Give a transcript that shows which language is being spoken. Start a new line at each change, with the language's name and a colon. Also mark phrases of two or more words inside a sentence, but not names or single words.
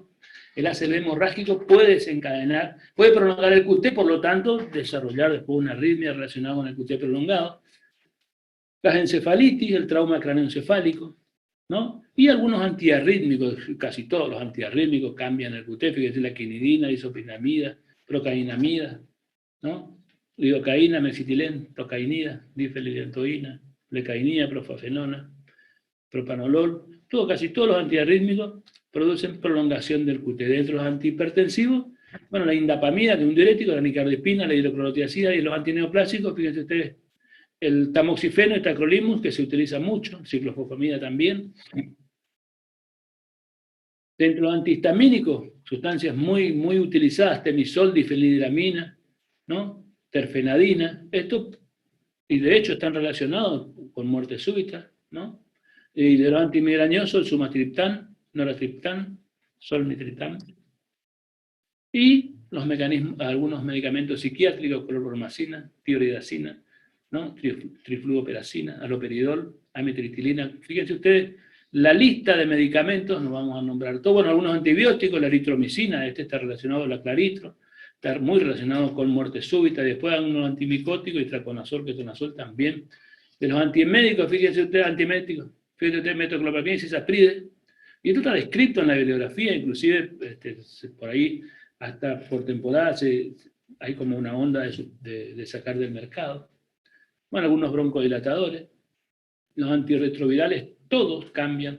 Spanish: El ACV hemorrágico puede desencadenar, puede prolongar el QT, por lo tanto, desarrollar después una arritmia relacionada con el QT prolongado. Las encefalitis, el trauma craneoencefálico, ¿no? Y algunos antiarrítmicos, casi todos los antiarrítmicos cambian el QT, fíjense la quinidina, isopinamida, procainamida, ¿no? Lidocaína, mexitilén, tocainida, difenilidotoína, lecainida, profafenona, propanolol, casi todos los antiarrítmicos producen prolongación del QT. Dentro de los antihipertensivos, bueno, la indapamida, que es un diurético, la nicardipina, la hidroclorotiazida y los antineoplásicos, fíjense ustedes, el tamoxifeno y tacrolimus, que se utiliza mucho, ciclofosfamida también. Dentro de los antihistamínicos, sustancias muy, muy utilizadas, temisol, difenhidramina, ¿no? Terfenadina, esto, y de hecho están relacionados con muerte súbita, ¿no? Y de los antimigrañosos, el sumatriptán, noratriptán, solmitriptán. Y los mecanismos, algunos medicamentos psiquiátricos, clorpromacina, tioridazina, ¿no? Trifluoperacina, aloperidol, amitriptilina. Fíjense ustedes, la lista de medicamentos, no vamos a nombrar todos, bueno, algunos antibióticos, la eritromicina, este está relacionado a la claritro, está muy relacionado con muerte súbita, después algunos antimicóticos, itraconazol, ketonazol también. De los antimédicos, fíjense ustedes, antimédicos, fíjense ustedes, metoclopramida y cisapride, y esto está descrito en la bibliografía, inclusive por ahí, hasta por temporada, hay como una onda de sacar del mercado. Bueno, algunos broncodilatadores, los antirretrovirales, todos cambian.